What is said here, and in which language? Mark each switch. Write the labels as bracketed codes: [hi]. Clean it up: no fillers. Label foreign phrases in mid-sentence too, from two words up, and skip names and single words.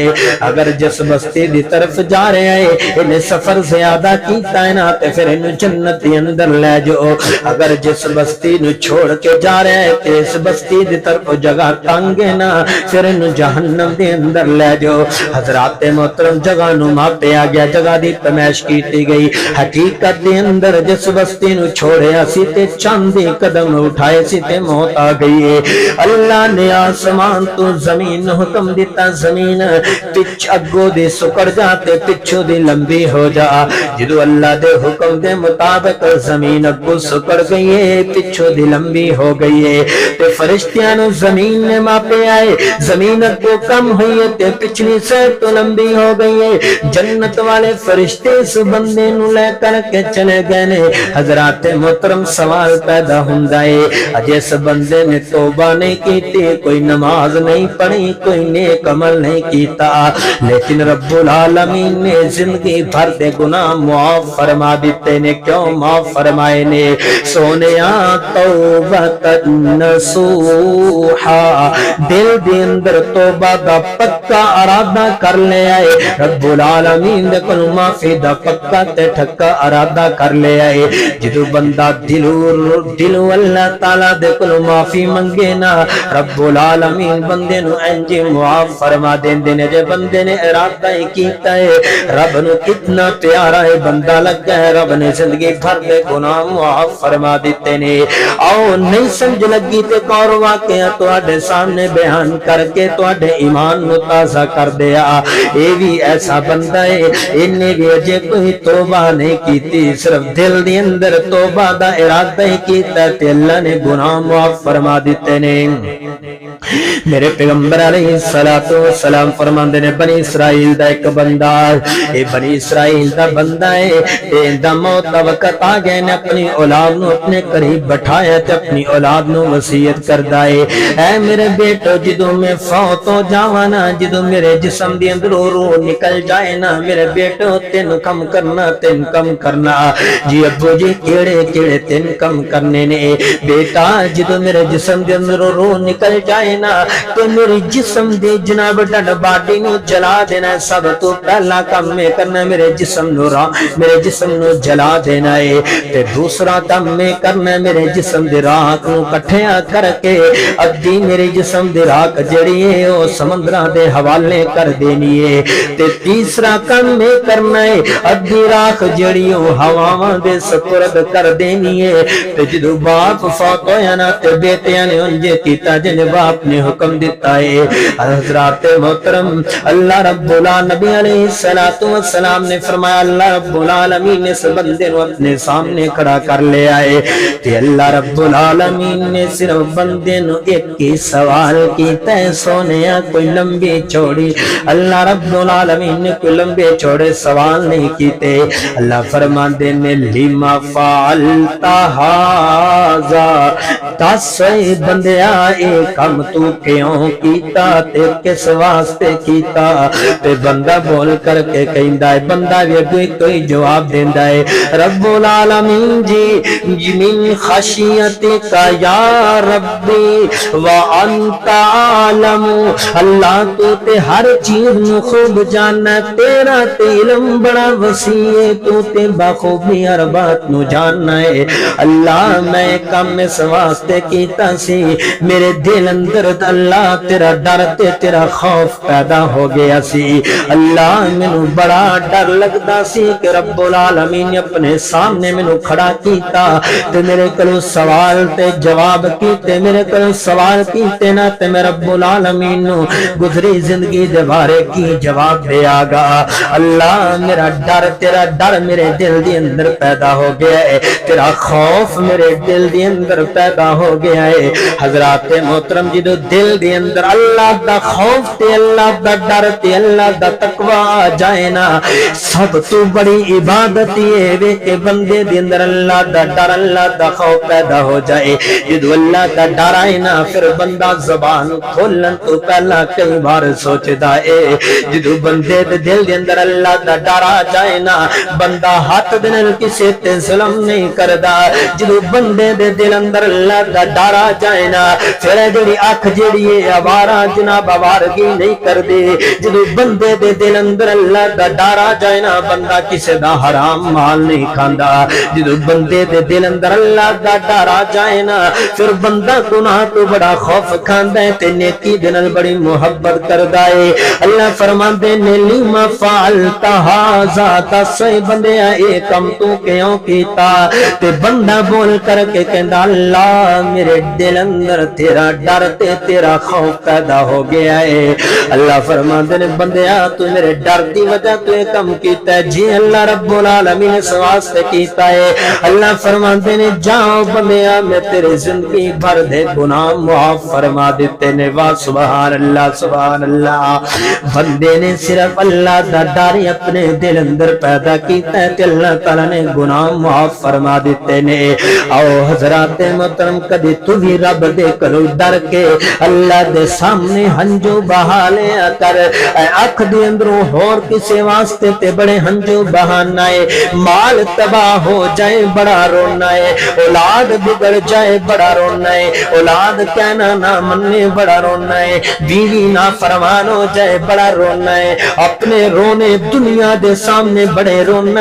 [pa] اگر جس بستی دی طرف جا رہا ہے انہیں سفر زیادہ کیتا ہے نا تے پھر انہوں جنت دی اندر لے جاؤ. اگر جس بستی نو چھوڑ کے جا رہا ہے تے اس بستی دی طرف جگہ تنگ ہے نا پھر انہوں جہنم دی اندر لے جاؤ. حضرات محترم جگہ نو ماپیا گیا, جگہ دی پیمائش کیتی گئی. حقیقت دی اندر جس بستی نو چھوڑیا سی تے چاندی قدم اٹھائے سی تے موت آ گئی ہے. اللہ نے آسمان تو زمین حکم دیتا زمین پچھ اگو دی سکڑ جا تے پچھو دی لمبی ہو جا. جدو اللہ دے حکم دے مطابق زمین اگو سکڑ گئی ہے پچھو دی لمبی ہو گئی ہے تے فرشتیاں نو زمین نے ماپے آئے. زمین اگو کم ہوئی ہے تے پچھلی سے تو لمبی ہو گئی ہے. جنت والے فرشتے اس بندے نو لے کر کے چلے گئے نے. حضرات محترم سوال پیدا ہوندا ہے جس بندے نے توبہ نہیں کیتی, کوئی نماز نہیں پڑھی, کوئی نیک عمل نہیں کیتا, لیکن رب العالمین نے زندگی بھر دے گناہ معاف فرما دیتے نے. کیوں معاف فرمائے نے؟ سونیا [ar] توبۃ نصوحا, [pa] دل دے اندر توبہ دا پکا ارادہ کر لے آئے. رب العالمین دے کول معافی دا پکا تے ٹھکا ارادہ کر لے آئے. جدو بندہ دلو اللہ تعالی دے کول معافی منگے نا رب العالمین بندے نو انج معاف فرما دیندے نے. جے بندے نے ارادہ ہی کیتا ہے رب نو کتنا پیارا ہے بندہ لگا ہے, رب نے زندگی بھر دے گناہ معاف فرما دیتے نے. آؤ نہیں سمجھ لگی تے اور واقعہ تواڈے سامنے بیان کر کے تواڈے ایمان نو تازہ کر دیا. اے بھی ایسا بندہ ہے انہیں بھی اجے کوئی توبہ نہیں کیتی, صرف دل دی اندر توبہ دا ارادہ ہی کیتا تے اللہ نے گناہ معاف فرما دیتے نے. میرے پیغمبر [ar] علیہ الصلوۃ والسلام [pa] فرماندے نے بنی اسرائیل دا ایک بندہ, اے بنی اسرائیل دا بندہ ہے, اے دا موت دا وقت آ گیا نے اپنی اولاد نو اپنے قریب بٹھایا تے اپنی اولاد نو وصیت کردا ہے اے میرے بیٹو جدوں میں فوت ہو جاواں نا, جدوں میرے جسم دی اندروں روح نکل جائے نا میرے بیٹو تین کم کرنا. جی ابو جی کیڑے تین کم کرنے نے بیٹا. جدوں میرے جسم دے اندروں روح نکل جائے نا تو میری جسم دی جناب [en] dead body [pa] نو جلا دینا. سب تو پہلا کام میں کرنا میرے جسم نو جلا دینا ہے تے دوسرا کام میں کرنا میرے جسم دی راکھ نو کٹھیا کر کے ادھی میرے جسم دی راکھ جڑی ہے او سمندراں دے حوالے کر دینی ہے تے تیسرا کام میں کرنا ہے ادھی راکھ جڑی او ہواواں دے سپرد کر دینی ہے. تے جدوں باپ فوت ہویا نا تے بیٹیاں نے انجے کیتا جن باپ نے حکم دیتا ہے. حضرات محترم اللہ رب العالمین [ar] علیہ الصلوۃ والسلام [pa] نے فرمایا اللہ رب العالمین نے اس بندے کو اپنے سامنے کھڑا کر لے آئے تے اللہ رب العالمین نے صرف بندے نو ایک ہی سوال کیتا ہے سونیا کوئی لمبی چوڑی. اللہ رب العالمین نے کوئی لمبے چوڑے سوال نہیں کیتے. اللہ فرماندے نے [ar] لما فعلت ھذا, [pa] دس بندیا اے کم تو کیوں کیتا تے کس واسطے کیتا. تے بندہ بول کر کے کہندا ہے, بندہ بھی کوئی جواب دیندا ہے رب العالمین جی [ar] من خشیتک یا ربی وانت عالم, [pa] اللہ تو تے ہر چیز نو خوب جاننا, تیرا تے علم بڑا وسیع ہے, تو تے بخوبی ہر بات نو جاننا ہے. اللہ میں کم اس واسطے کیتا سی میرے دل اندر اللہ تیرا ڈر تے تیرا خوف پیدا ہو گیا سی. اللہ مینوں بڑا ڈر لگدا سی کہ رب العالمین نے اپنے سامنے مینوں کھڑا کیتا تے میرے کولوں سوال تے جواب کیتے, میرے کولوں سوال کیتے نا تے میں رب العالمین نو گزری زندگی دے بارے کی جواب دیا گا. اللہ میرا ڈر تیرا ڈر میرے دل دے اندر پیدا ہو گیا ہے, تیرا خوف میرے دل دے اندر پیدا ہو گیا ہے. حضرات محترم جدو دل دے اندر اللہ دا خوف تے اللہ دا ڈر تے اللہ دا تقوی آ جائے نا, سب تو بڑی عبادت یہ ہے کہ بندے دے اندر اللہ دا ڈر اللہ دا خوف پیدا ہو جائے. جدو اللہ دا ڈر آئے نا پھر بندہ زبان کھولن تو پہلا کئی بار سوچدا ہے. جدو بندے دے دل دے اندر اللہ دا ڈر آ جائے نا بندہ ہاتھ دے نال کسے تے ظلم نہیں کردا. جدو بندے دے دل اندر اللہ دا ڈر آ جائے نا پھر جڑی اکھ جڑی ہے آوارہ جناب آوارگی نہیں کردے جدوں بندے دے دل اندر اللہ دا ڈر آ جائے نا بندہ کسے دا حرام مال نہیں کھاندا جدوں بندے دے دل اندر اللہ دا ڈر آ جائے نا پھر بندہ گناہ تو بڑا خوف کھاندا ہے تے نیکی دے نال بڑی محبت کردا ہے اللہ فرماندے نے [ar] لما فعلت ھذا [pa] تسے بندے اے کم تو کیوں کیتا تے بندہ بول کر کے کہندا اللہ میرے دل اندر تیرا ڈر تے تیرا خوف پیدا ہو گیا ہے اللہ فرماندے نے بندیا تو میرے ڈر دی وجہ تو یہ کم کیتا ہے جی اللہ رب العالمین اس واسطے کیتا ہے اللہ فرماندے نے جاؤ بندیا میں تیرے زندگی بھر دے گناہ معاف فرما دیتے نے واہ سبحان اللہ بندے نے صرف اللہ دا ڈر اپنے دل اندر پیدا کیتا ہے تے اللہ تعالی نے گناہ معاف فرما دیتے نے او حضرات محترم کدی تو بھی رب دے کرو ڈر کے اللہ دے سامنے ہنجو بہا لیا کر اکھ دے اندروں ہور کسے واسطے تے بڑے ہنجو بہانا ہے مال تباہ ہو جائے بڑا رونا ہے اولاد بگڑ جائے بڑا رونا ہے اولاد کہنا نہ مننے بڑا رونا ہے بیوی نہ فرمان ہو جائے بڑا رونا ہے اپنے رونے دنیا دے سامنے بڑے رونا